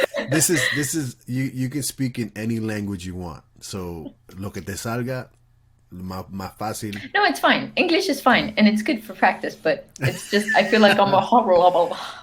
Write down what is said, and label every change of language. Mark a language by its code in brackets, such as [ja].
[en] This is you can speak in any language you want. [es] So lo que te salga, más fácil. [en] No, it's fine. English is fine, and it's good for practice. But it's just I feel like I'm a horrible.